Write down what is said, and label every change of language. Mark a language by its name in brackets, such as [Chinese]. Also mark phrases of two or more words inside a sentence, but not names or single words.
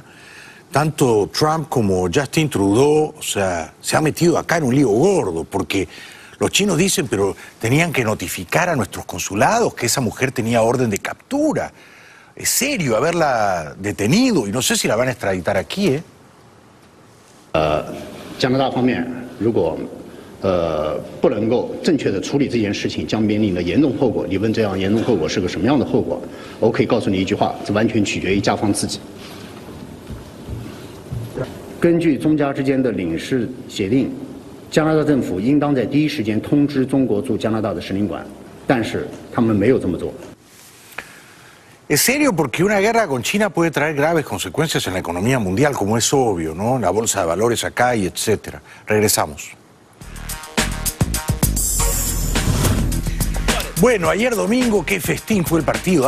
[Spanish] Tanto Trump como Justin Trudeau, o sea, se ha metido acá en un lío gordo, porque los chinos dicen, pero tenían que notificar a nuestros consulados que esa mujer tenía orden de captura. Es serio haberla detenido y no sé si la van a extraditar aquí, ¿eh? [Chinese] 加拿大方面如果不能够正确的处理这件事情，将面临的严重后果。你问这样严重后果是个什么样的后果？我可以告诉你一句话，这完全取决于加方自己。根据中加之间的领事协定，加拿大政府应当在第一时间通知中国驻加拿大的使领馆，但是他们没有这么做。 [Spanish] Es serio porque una guerra con China puede traer graves consecuencias en la economía mundial, como es obvio, ¿no? La bolsa de valores acá y etcétera. Regresamos. Bueno, ayer domingo, qué festín fue el partido.